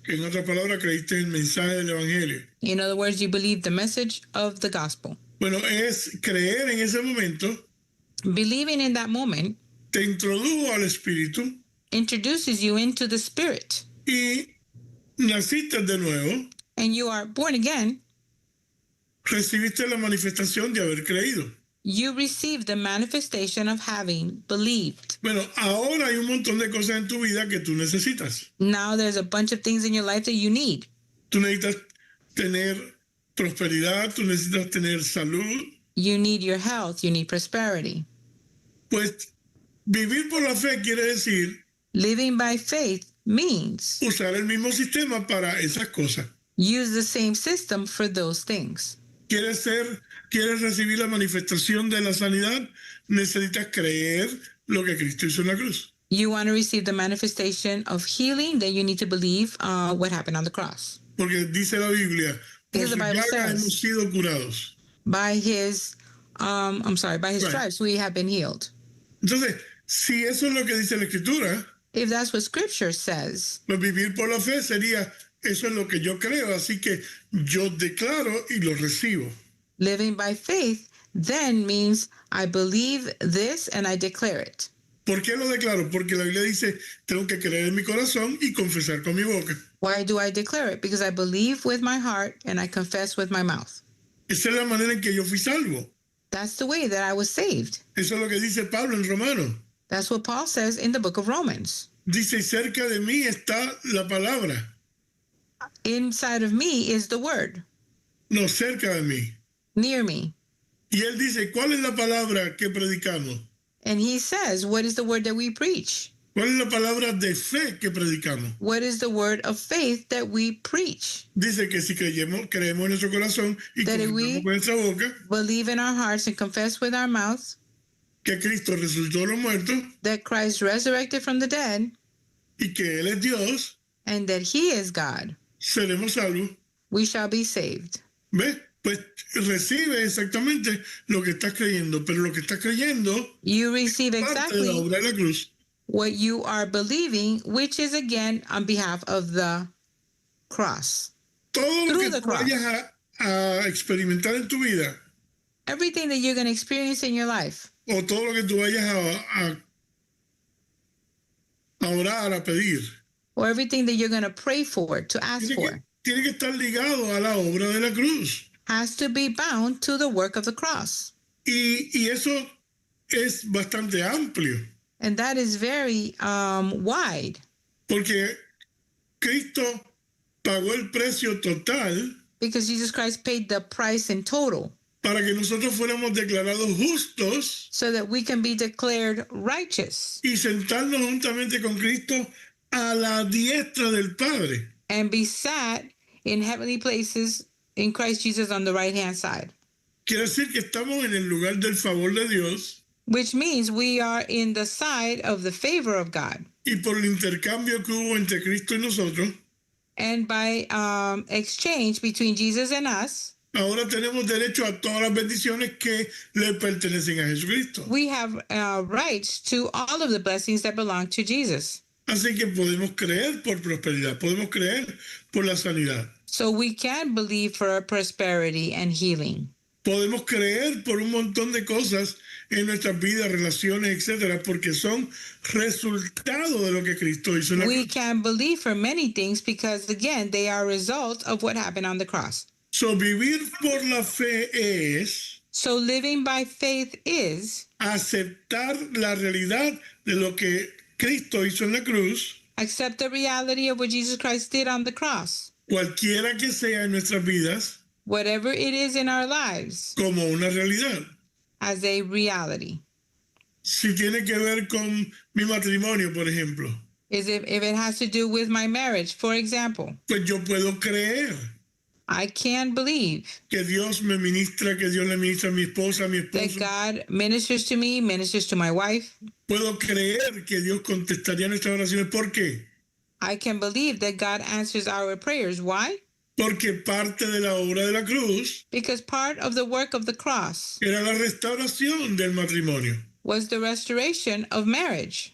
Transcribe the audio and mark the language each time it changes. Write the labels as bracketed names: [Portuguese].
[Spanish] que en otras palabras creíste en el mensaje del Evangelio. [English] In other words, you believed the message of the gospel. [Spanish] Bueno, es creer en ese momento, [English] Believing in that moment [Spanish] te introdujo al Espíritu [English] introduces you into the spirit, [Spanish] y naciste de nuevo, [English] and you are born again. [Spanish] recibiste la manifestación de haber creído. [English] You receive the manifestation of having believed. [Spanish] Bueno, ahora hay un montón de cosas en tu vida que tú necesitas. [English] Now there's a bunch of things in your life that you need. [Spanish] Tú necesitas tener prosperidad, tú necesitas tener salud. [English] You need your health, you need prosperity. [Spanish] Pues vivir por la fe quiere decir [English] Living by faith means [Spanish] usar el mismo sistema para esas cosas. [English] use the same system for those things. [Spanish] ¿Quieres recibir la manifestación de la sanidad? Necesitas creer lo que Cristo hizo en la cruz. [English] You want to receive the manifestation of healing, then you need to believe what happened on the cross. [Spanish] Porque dice la Biblia, por [English] Because the [Spanish] sus [English] Bible [Spanish] llagas [English] says- [Spanish] hemos sido curados. [English] By his by his Right. stripes we have been healed. [Spanish] Entonces, si eso es lo que dice la Escritura, [English] If that's what scripture says, [Spanish] pues vivir por la fe sería, eso es lo que yo creo, así que yo declaro y lo recibo. [English] living by faith then means I believe this and I declare it. [Spanish] ¿Por qué lo declaro? Porque la Biblia dice, tengo que creer en mi corazón y confesar con mi boca. [English] Why do I declare it? Because I believe with my heart and I confess with my mouth. [Spanish] Esa es la manera en que yo fui salvo. [English] That's the way that I was saved. [Spanish] Eso es lo que dice Pablo en Romanos. [English] That's what Paul says in the book of Romans. [Spanish] Dice, cerca de mí está la palabra. [English] Inside of me is the word, [Spanish] No, cerca de mí. [English] near me. [Spanish] Y él dice, ¿cuál es la palabra que predicamos? [English] And he says, what is the word that we preach? [Spanish] ¿Cuál es la palabra de fe que predicamos? [English] What is the word of faith that we preach? [Spanish] Dice que si creemos en nuestro corazón y [English] That [Spanish] confesamos con nuestra boca [English] Believe in our hearts and confess with our mouths [Spanish] que Cristo resucitó de los muertos [English] that Christ resurrected from the dead [Spanish] y que Él es Dios, [English] and that he is God, [Spanish] seremos salvos. [English] we shall be saved. [Spanish] ¿Ves? Pues recibe exactamente lo que estás creyendo, pero lo que estás creyendo [English] You receive [Spanish] parte de la [English] exactly [Spanish] obra de la cruz. [English] what you are believing, which is again on behalf of the cross. [Spanish] Todo lo [English] Through [Spanish] que [English] the [Spanish] tú vayas a experimentar en tu vida, [English] Everything that you're going to experience in your life, [Spanish] o todo lo que tú vayas a orar, a pedir, [English] or everything that you're going to pray for, to ask for, [Spanish] tiene que estar ligado a la obra de la cruz. [English] has to be bound to the work of the cross. [Spanish] Y eso es bastante amplio, [English] And that is very wide, [Spanish] porque Cristo pagó el precio total [English] because Jesus Christ paid the price in total [Spanish] para que nosotros fuéramos declarados justos [English] so that we can be declared righteous [Spanish] y sentarnos juntamente con Cristo a la diestra del Padre. [English] and be sat in heavenly places in Christ Jesus on the right-hand side, [Spanish] Quiere decir que estamos en el lugar del favor de Dios [English] which means we are in the side of the favor of God. [Spanish] y por el intercambio que hubo entre Cristo y nosotros, [English] And by exchange between Jesus and us, [Spanish] ahora tenemos derecho a todas las bendiciones que le pertenecen a Jesucristo. [English] we have rights to all of the blessings that belong to Jesus. [Spanish] Así que podemos creer por prosperidad, podemos creer por la sanidad, [English] So we can believe for prosperity and healing. [Spanish] podemos creer por un montón de cosas en nuestras vidas, relaciones, etcétera, porque son resultado de lo que Cristo hizo en la [English] We [Spanish] cruz. [English] can believe for many things because, again, they are a result of what happened on the cross. So, [Spanish] vivir por la fe es [English] So living by faith is [Spanish] aceptar la realidad de lo que Cristo hizo en la cruz, [English] accept the reality of what Jesus Christ did on the cross, [Spanish] cualquiera que sea en nuestras vidas, [English] whatever it is in our lives, [Spanish] como una realidad. [English] as a reality. [Spanish] Si tiene que ver con mi matrimonio, por ejemplo, [English] If it has to do with my marriage, for example, [Spanish] pues yo puedo creer [English] I can believe [Spanish] que Dios me ministra, que Dios le ministra a mi esposa, a mi [English] that [Spanish] esposo. [English] God ministers to me, ministers to my wife. [Spanish] Puedo creer que Dios contestaría nuestras oraciones. ¿Por qué? [English] I can believe that God answers our prayers. Why? [Spanish] Porque parte de la obra de la cruz [English] Because part of the work of the cross [Spanish] era la restauración del matrimonio [English] was the restoration of marriage